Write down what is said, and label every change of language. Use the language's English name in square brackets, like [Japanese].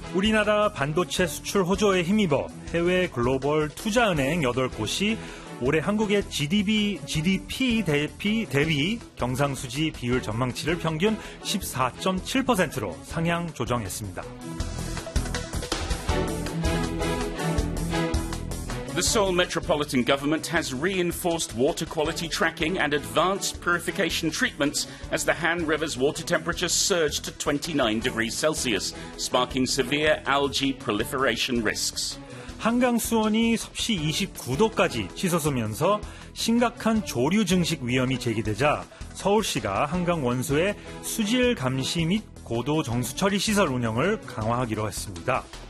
[Korean] 우리나라 반도체 수출 호조에 힘입어 해외 글로벌 투자은행 8곳이 올해 한국의 GDP 대비 경상수지 비율 전망치를 평균 14.7%로 상향 조정했습니다. [English] The Seoul Metropolitan Government has reinforced water quality tracking and advanced purification treatments as the Han River's water temperature surged to 29 degrees Celsius, sparking severe algae proliferation risks. [Korean] 한강 수온이 섭씨 29도까지 치솟으면서 심각한 조류 증식 위험이 제기되자 서울시가 한강 원소의 수질 감시 및 고도 정수 처리 시설 운영을 강화하기로 했습니다.